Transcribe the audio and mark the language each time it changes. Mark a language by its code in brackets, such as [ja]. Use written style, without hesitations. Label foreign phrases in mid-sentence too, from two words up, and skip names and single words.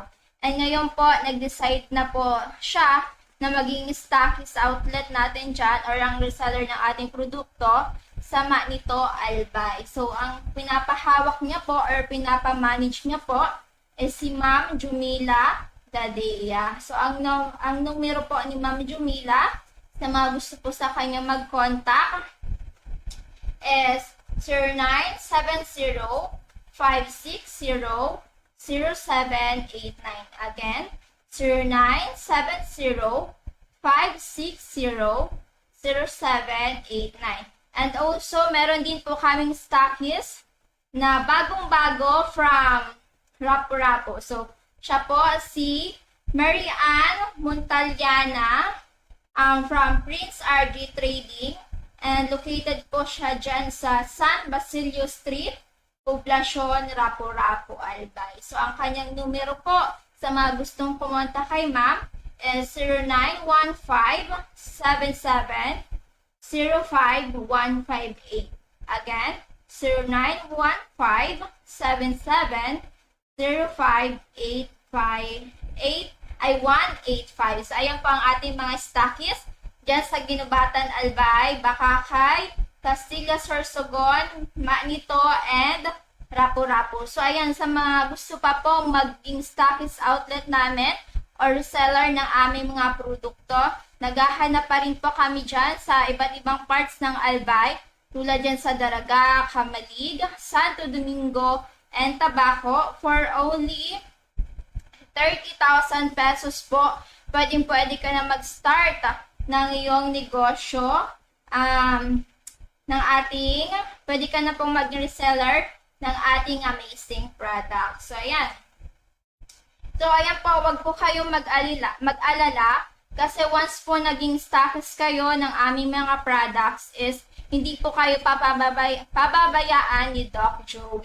[tl] And ngayon po, nag-decide na po siya na maging [en] stockies outlet [tl] natin dyan or ang reseller ng ating produkto sa Manito, Albay. So, ang pinapahawak niya po or pinapamanage niya po is si Ma'am Jumila Dadea. So, ang numero po ni Ma'am Jumila, Sa mga gusto po sa kanya mag-contact is 0970-560-0789. Again, 0970-560-0789. [en] And also, [tl] meron din po kaming stockies na bagong-bago from Rapu-Rapu. So, siya po si Mary Ann Montaliana from Prince RG Trading, and located po siya dyan sa San Basilio Street, Poblacion, Rapu-Rapu, Albay. So, ang kanyang numero po sa mga gustong pumunta kay ma'am is 0915-77-05158. Again, 0915-77-05858 ay 185. So, ayan po ang ating mga stockies dyan sa Ginubatan, Albay, Bakakay, Castilla, Sorsogon, Manito, and Rapu-Rapu. So, ayan, sa mga gusto pa po maging [en] stockies outlet [tl] namin or reseller ng aming mga produkto, naghahanap pa rin po kami dyan sa iba't ibang parts ng Albay, tulad dyan sa Daraga, Camalig, Santo Domingo, and Tabaco [en] for only 30,000 pesos [tl] po. Pwede ka na mag-start ng iyong negosyo pwede ka na pong mag-reseller ng ating [en] amazing product. [tl] So, ayan. So, ayan po, wag po kayong mag-alala kasi once po naging stockies kayo ng aming mga products is hindi po kayo pababayaan ni Doc Joey.